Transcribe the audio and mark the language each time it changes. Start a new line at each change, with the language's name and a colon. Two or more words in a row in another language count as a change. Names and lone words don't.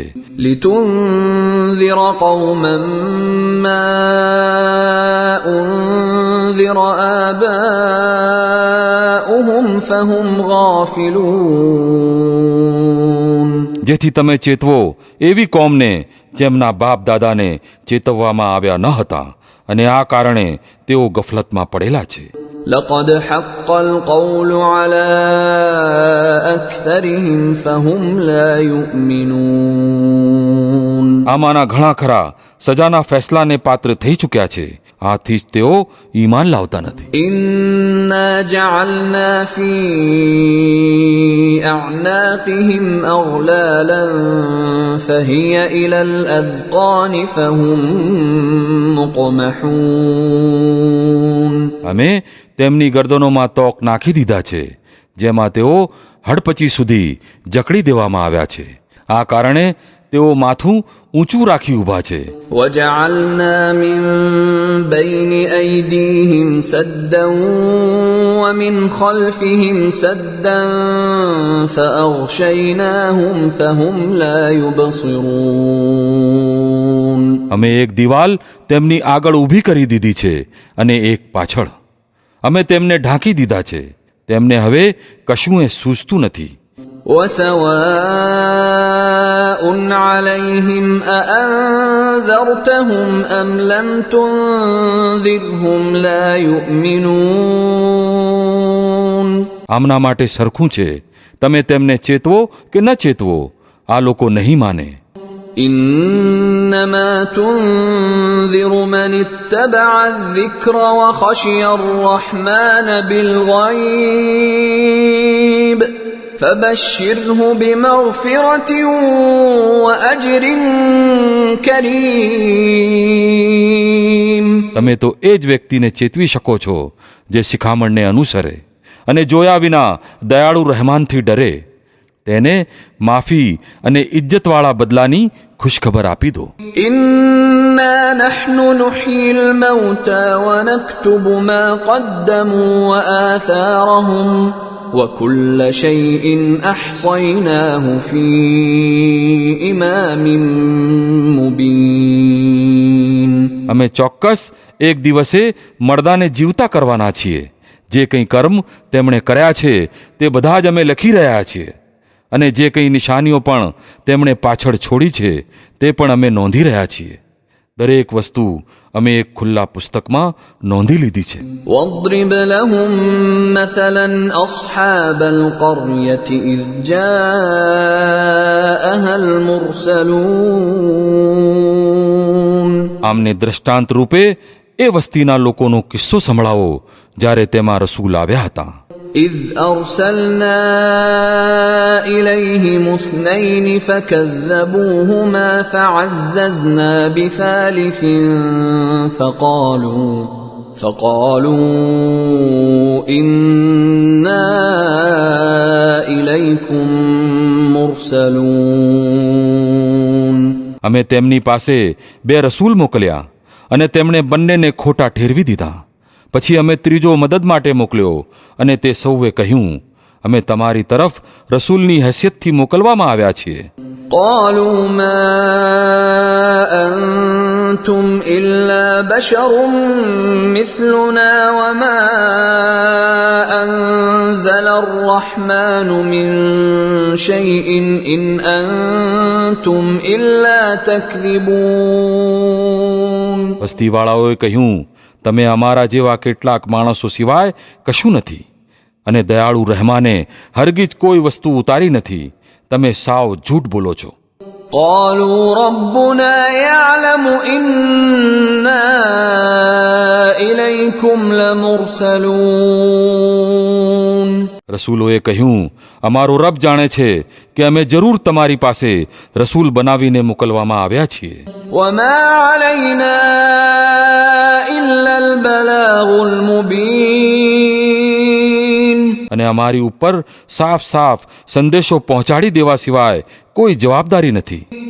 Arabic: لتنذر قوما ما أنذر آباؤهم فهم غافلون.
Gujarati: જેથી તમે ચેતવો એવી કોમને જેમના બાપ દાદાને ચેતવવામાં આવ્યા ન હતા, અને આ કારણે તેઓ ગફલતમાં પડેલા છે.
Arabic: لقد حق القول على أكثرهم فهم لا يؤمنون.
Gujarati: આમાંના ઘણા ખરા સજાના ફેસલાને પાત્ર થઈ ચૂક્યા છે, આથી જ તેઓ ઈમાન લાવતા નથી.
Arabic: إنا جعلنا في أعناقهم أغلالا فهي إلى الأذقان فهم مقمحون.
Gujarati: અમે તેમની ગરદનોમાં તોક નાખી દીધા છે, જેમાં તેઓ હડપચી સુધી જકડી દેવામાં આવ્યા છે. આ કારણે તેઓ માથું ઊંચું રાખી ઊભા છે.
Arabic: وجعلنا من بين أيديهم سدا ومن خلفهم سدا فأغشيناهم فهم لا يبصرون.
Gujarati: અમે એક દિવાલ તેમની આગળ ઊભી કરી દીધી છે અને એક પાછળ. અમે તેમને ઢાંકી દીધા છે, તેમને હવે કશુંએ સૂઝતું નથી.
Arabic: وسواء عليهم أأنذرتهم أم لم تنذرهم لا يؤمنون.
Gujarati: આમના માટે સરખું છે, તમે તેમને ચેતવો કે ન ચેતવો, આ લોકો નહીં માને.
Arabic: إنما تنذر من اتبع الذكر وخشي الرحمن بالغيب فبشره بمغفرة وأجر كريم.
Gujarati: તમે તો એ જ વ્યક્તિને ચેતવી શકો છો જે શિખામણને અનુસરે અને જોયા વિના દયાળુ રહેમાનથી ડરે. તેને માફી અને ઇજ્જતવાળા બદલાની ખુશખબર આપી દો.
Arabic: إنا نحن نحيي الموتى ونكتب ما قدموا وآثارهم وكل شيء أحصيناه في إمام مبين.
Gujarati: અમે ચોક્કસ એક દિવસે મરદાને જીવતા કરવાના છીએ. જે કંઈ કર્મ તેમણે કર્યા છે તે બધા જ અમે લખી રહ્યા છીએ, અને જે કંઈ નિશાનીઓ પણ તેમણે પાછળ છોડી છે તે પણ અમે નોંધી રહ્યા છીએ. દરેક વસ્તુ અમે એક ખુલ્લા પુસ્તકમાં નોંધી લીધી છે.
Arabic: واضرب لهم مثلا أصحاب القرية إذ جاءها المرسلون.
Gujarati: આમને દ્રષ્ટાંત રૂપે એ વસ્તીના લોકોનો કિસ્સો સંભળાવો જ્યારે તેમાં રસૂલ આવ્યા હતા.
Arabic: إذ أرسلنا إليهم اثنين فكذبوهما فعززنا بثالث فقالوا إنا إليكم مرسلون.
Gujarati: અમે તેમની પાસે બે રસૂલ મોકલ્યા અને તેમણે બંનેને ખોટા ઠેરવી દીધા. પછી અમે ત્રીજો મદદ માટે મોકલ્યો, અને તે સૌએ કહ્યું, અમે તમારી તરફ રસૂલની હેસિયતથી મોકલવામાં આવ્યા છીએ.
Arabic: قالوا ما أنتم إلا بشر مثلنا وما أنزل الرحمن من شيء إن أنتم إلا تكذبون.
Gujarati: વસ્તીવાળાઓએ કહ્યું, તમે અમારા જેવા કેટલાક માણસો સિવાય કશું નથી, અને દયાળુ રહેમાને હરગીજ કોઈ વસ્તુ ઉતારી નથી. તમે સાવ જૂઠ બોલો છો.
Arabic: قالوا ربنا يعلم إنا إليكم لمرسلون.
Gujarati: રસૂલોએ કહ્યું, અમારો રબ જાણે છે કે અમે જરૂર તમારી પાસે રસૂલ બનાવીને મોકલવામાં આવ્યા છીએ.
Arabic: وما علينا إلا البلاغ المبين.
Gujarati: અને અમારી ઉપર સાફ સાફ સંદેશો પહોંચાડી દેવા સિવાય કોઈ જવાબદારી નથી.